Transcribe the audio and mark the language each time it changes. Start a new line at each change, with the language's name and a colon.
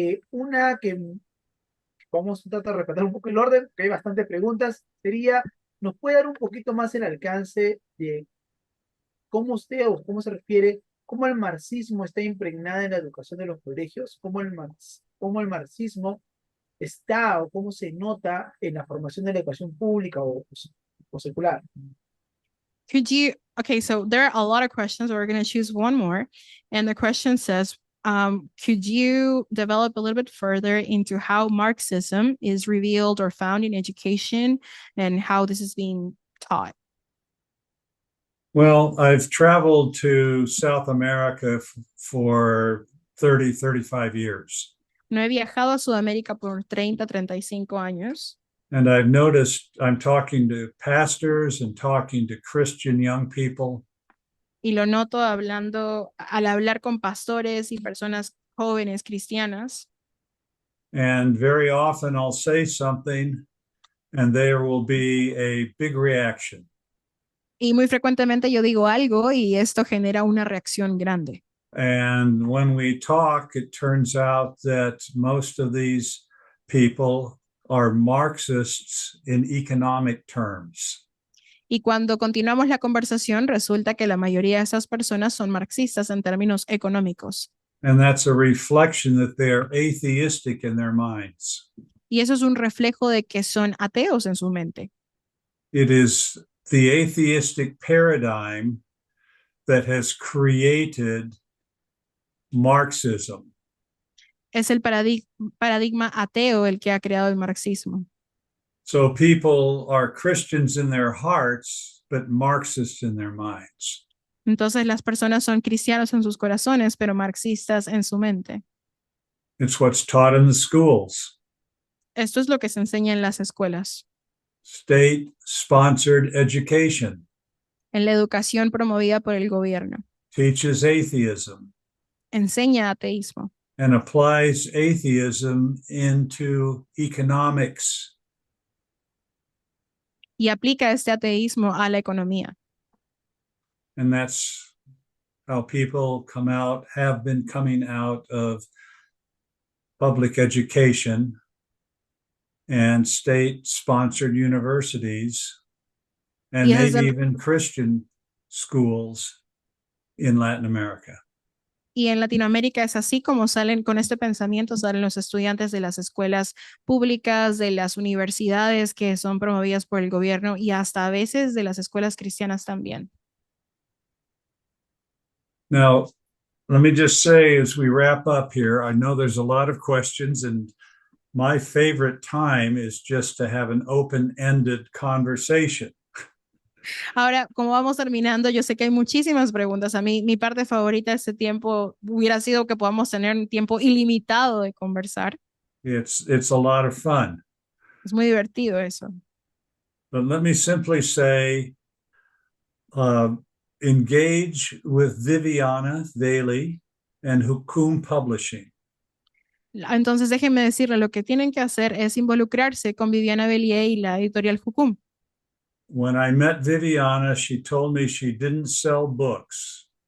Spanish: Una que vamos a tratar de respetar un poco el orden, que hay bastantes preguntas, sería, ¿nos puede dar un poquito más el alcance de cómo usted o cómo se refiere, cómo el marxismo está impregnado en la educación de los colegios, cómo el marxismo está o cómo se nota en la formación de la educación pública o secular?
English: Okay, so there are a lot of questions. We're going to choose one more. And the question says, could you develop a little bit further into how Marxism is revealed or found in education and how this is being taught? Well, I've traveled to South America for 30, 35 years.
Spanish: No he viajado a Sudamérica por 30, 35 años.
English: And I've noticed I'm talking to pastors and talking to Christian young people.
Spanish: Y lo noto al hablar con pastores y personas jóvenes cristianas.
English: And very often I'll say something and there will be a big reaction.
Spanish: Y muy frecuentemente yo digo algo y esto genera una reacción grande.
English: And when we talk, it turns out that most of these people are Marxists in economic terms.
Spanish: Y cuando continuamos la conversación, resulta que la mayoría de esas personas son marxistas en términos económicos.
English: And that's a reflection that they're atheistic in their minds.
Spanish: Y eso es un reflejo de que son ateos en su mente.
English: It is the atheistic paradigm that has created Marxism.
Spanish: Es el paradigma ateo el que ha creado el marxismo.
English: So people are Christians in their hearts, but Marxists in their minds.
Spanish: Entonces las personas son cristianos en sus corazones, pero marxistas en su mente.
English: It's what's taught in the schools.
Spanish: Esto es lo que se enseña en las escuelas.
English: State-sponsored education
Spanish: En la educación promovida por el gobierno.
English: teaches atheism
Spanish: Enseña ateísmo.
English: and applies atheism into economics.
Spanish: Y aplica este ateísmo a la economía.
English: And that's how people have been coming out of public education and state-sponsored universities, and Yes, maybe even Christian schools in Latin America.
Spanish: Y en Latinoamérica es así como salen con este pensamiento, salen los estudiantes de las escuelas públicas, de las universidades que son promovidas por el gobierno y hasta a veces de las escuelas cristianas también.
English: Now, let me just say as we wrap up here, I know there's a lot of questions, and my favorite time is just to have an open-ended conversation.
Spanish: Ahora, como vamos terminando, yo sé que hay muchísimas preguntas. A mí, mi parte favorita de este tiempo hubiera sido que podamos tener un tiempo ilimitado de conversar.
English: It's a lot of fun.
Spanish: Es muy divertido eso.
English: But let me simply say, engage with Viviana Daly and Hukum Publishing.
Spanish: Entonces, déjenme decirle, lo que tienen que hacer es involucrarse con Viviana Bellier y la editorial Hukum.
English: When I met Viviana, she told me she didn't sell books.